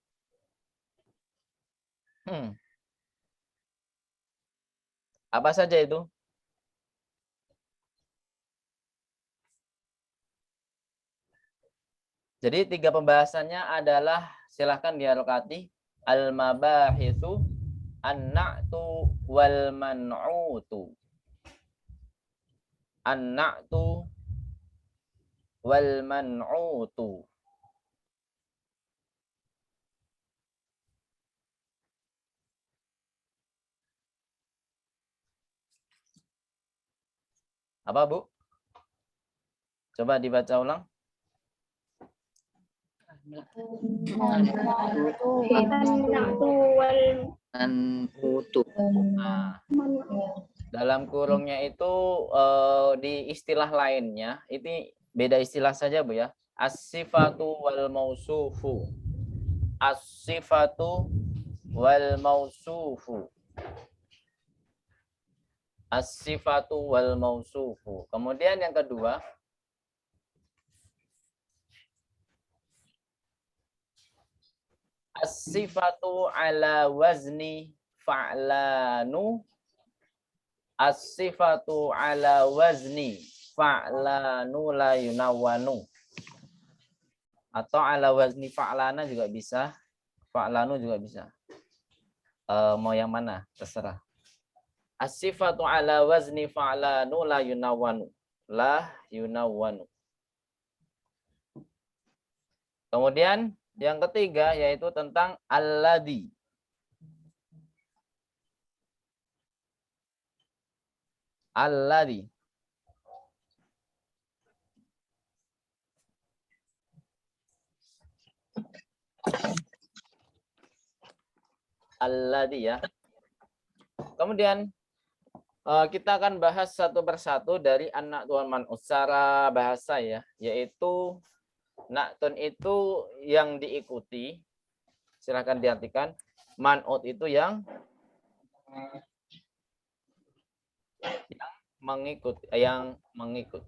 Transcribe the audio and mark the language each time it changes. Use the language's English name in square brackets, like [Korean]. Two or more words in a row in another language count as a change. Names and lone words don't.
[Indonesian] Apa saja itu? Jadi 3 pembahasannya adalah, silahkan diharokati, [Arabic] المباحث، النعت، والمنعوت. النعت، والمنعوت. [Indonesian] Apa, Bu? Coba dibaca ulang. Nah, dalam kurungnya itu di istilah lainnya, ini beda istilah saja, Bu ya. [Arabic] الصفة والموصوف. الصفة والموصوف. الصفة والموصوف. [Indonesian] Kemudian yang kedua, [Arabic] الصفة على وزن فعلان. الصفة على وزن فعلان لا ينون. [Indonesian] Atau [Arabic] على وزن فعلان [Indonesian] juga bisa. Fa'lanu juga bisa. Mau yang mana? Terserah. [Arabic] الصفة على وزن فعلان لا ينون. لا ينون. [Indonesian] Kemudian yang ketiga yaitu tentang alladhi. Alladhi. Alladhi ya. Kemudian kita akan bahas satu persatu dari anak tuan man'ut secara bahasa ya, yaitu na'tun itu yang diikuti. Silakan diartikan. Man'ut itu yang mengikut.